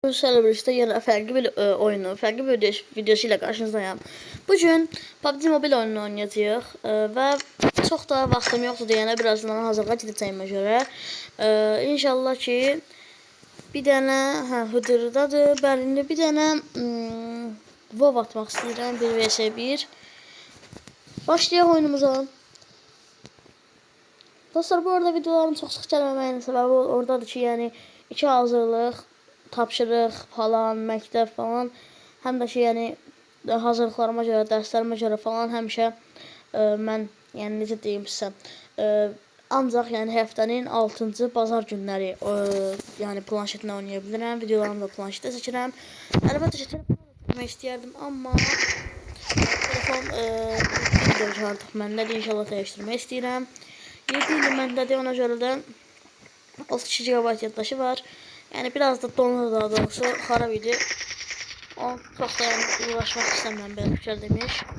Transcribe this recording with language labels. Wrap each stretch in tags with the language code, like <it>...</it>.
<tr>Celebrity'de yine farklı bir oyunu, farklı bir videosu ile karşınızdayım.</tr> <az>Bugün PUBG Mobile oyununu oynayacağıq və çox da vaxtım yoxdur deyənə birazdan hazırlığa gedəcəyimə görə. İnşallah ki bir dənə Hıdırdadır. Bəli, bir dənə WoW atmaq istəyirəm 1 vs 1. Başlayaq oyunumuza. Dostlar, bu arada videolarım çox sıx gəlməməyinin səbəbi oradadır ki, yəni 2 hazırlıq, tapşırıq falan, məktəb falan, həm də ki, yəni hazırlıqlarıma görə, dərslərimə görə falan həmişə mən, yəni necə deyim sizə, ancaq yəni həftənin 6-cı bazar günləri yəni planşetlə oynaya bilirəm. Videolarımı da planşetdə çəkirəm. Əlbəttə ki, telefon çəkmək istəyərdim, amma telefon bildir artıq məndədir. İnşallah dəyişdirmək istəyirəm. 7 il məndədir, ona görə də 32 GB yaddaşı var.</az> <tr>Yani biraz da donur,</tr> <az>daha doğrusu xarab idi. O çok da yani uğraşmak istəmirəm belə fikir demiş.</az>